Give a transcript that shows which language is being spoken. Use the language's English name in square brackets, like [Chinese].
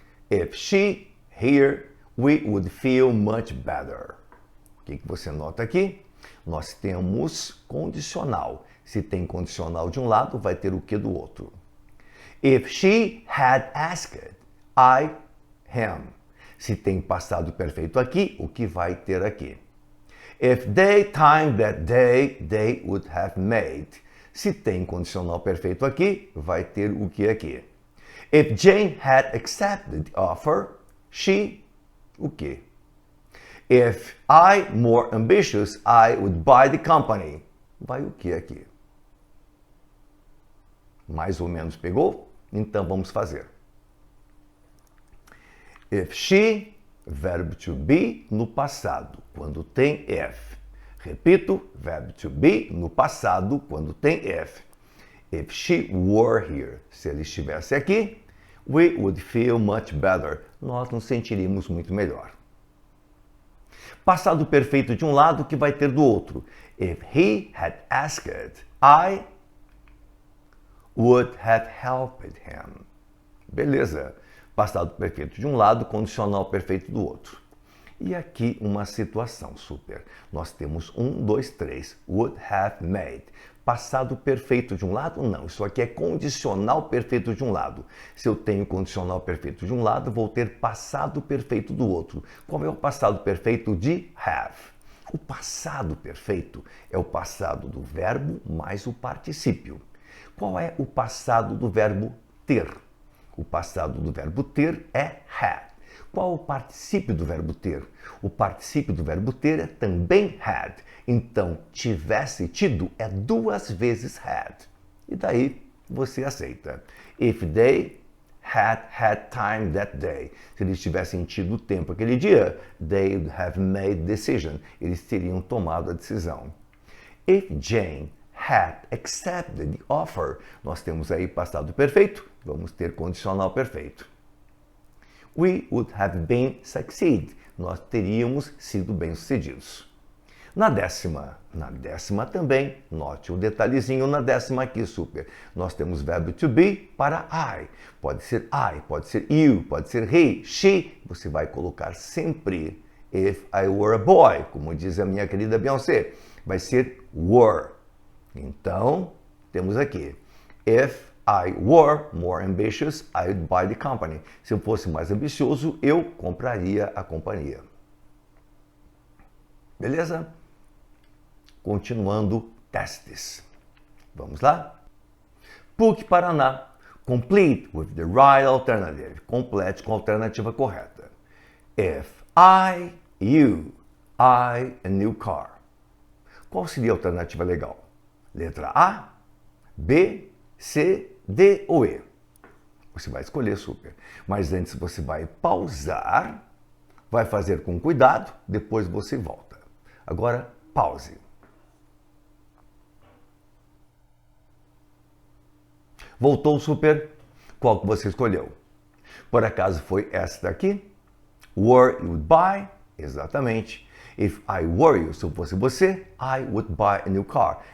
[English] If she here, we would feel much better. [Portuguese] O que você nota aqui? Nós temos condicional. Se tem condicional de um lado, vai ter o que do outro. [English] If she had asked, I, him. [Portuguese] Se tem passado perfeito aqui, o que vai ter aqui? [English] If they timed that day, they would have made. [Portuguese] Se tem condicional perfeito aqui, vai ter o que aqui? [English] If Jane had accepted the offer, she, [Portuguese] o que? [English] If I more ambitious, I would buy the company. [Portuguese] Vai o que aqui? Mais ou menos pegou? Então vamos fazer. [English] If she, [Portuguese] verbo to be no passado, quando tem if. Repito, verbo to be no passado, quando tem if. [English] If she were here, [Portuguese] se ele estivesse aqui, [English] we would feel much better. [Portuguese] Nós nos sentiríamos muito melhor. Passado perfeito de um lado que vai ter do outro. [English] If he had asked, I would have helped him. [Portuguese] Beleza. Passado perfeito de um lado, condicional perfeito do outro. E aqui uma situação super. Nós temos 1, 2, 3. [English] Would have made. [Portuguese] Passado perfeito de um lado? Não. Isso aqui é condicional perfeito de um lado. Se eu tenho condicional perfeito de um lado, vou ter passado perfeito do outro. Qual é o passado perfeito de have? O passado perfeito é o passado do verbo mais o particípio. Qual é o passado do verbo ter? O passado do verbo ter é had. Qual o particípio do verbo ter? O particípio do verbo ter é também had. Então, tivesse tido é 2 vezes had. E daí você aceita. [English] If they had time that day. [Portuguese] Se eles tivessem tido tempo aquele dia, [English] they would have made decision. [Portuguese] Eles teriam tomado a decisão. [English] If Jane had accepted the offer. [Portuguese] Nós temos aí passado perfeito, vamos ter condicional perfeito. [English] We would have been succeed. [Portuguese] Nós teríamos sido bem-sucedidos. Na décima também, note o detalhezinho na décima aqui, super. Nós temos verbo to be para I. Pode ser I, pode ser you, pode ser he, she. Você vai colocar sempre [English] if I were a boy, [Portuguese] como diz a minha querida Beyoncé. Vai ser were. Então, temos aqui, [English] if I were more ambitious, I would buy the company. [Portuguese] Se eu fosse mais ambicioso, eu compraria a companhia. Beleza? Continuando, testes. Vamos lá? PUC Paraná. [English] Complete with the right alternative. [Portuguese] Complete com a alternativa correta. [English] If I, you, I, a new car. [Portuguese] Qual seria a alternativa legal? Letra A, B, C, D ou E? Você vai escolher, super. Mas antes você vai pausar, vai fazer com cuidado, depois você volta. Agora, pause. Voltou, super. Qual que você escolheu? Por acaso foi esta daqui? [English] Were you would buy? Exatamente. If I were you, [Portuguese] se eu fosse você, [English] I would buy a new car.